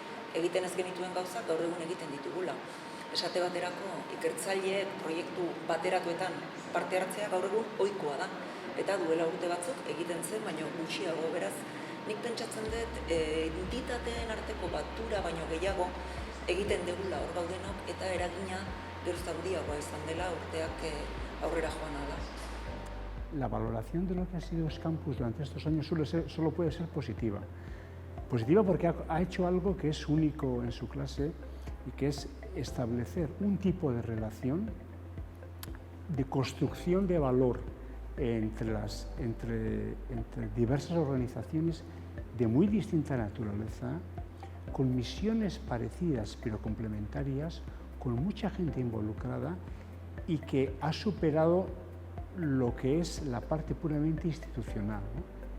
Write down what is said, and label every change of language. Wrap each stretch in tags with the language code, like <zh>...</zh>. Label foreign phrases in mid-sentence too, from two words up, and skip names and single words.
<eu>egiten ez genituen gauzak gaur egun egiten ditugula. Esate baterako, ikertzaileek proiektu bateratuetan parte hartzea gaur egun ohikoa da. Eta duela urte batzuk egiten zen, baina gutxiago, beraz, nik pentsatzen dut entitateen arteko batura baino gehiago egiten degula hor gaudenok eta eragina geroz handiagoa izan dela urteak aurrera joan da.</eu> <es>La valoración de lo que ha sido Euskampus durante estos años solo puede ser positiva. Positiva porque ha hecho algo que es único en su clase y que es establecer un tipo de relación de construcción de valor entre diversas organizaciones de muy distinta naturaleza, con misiones parecidas pero complementarias, con mucha gente involucrada y que ha superado lo que es la parte puramente institucional, ¿no?</es>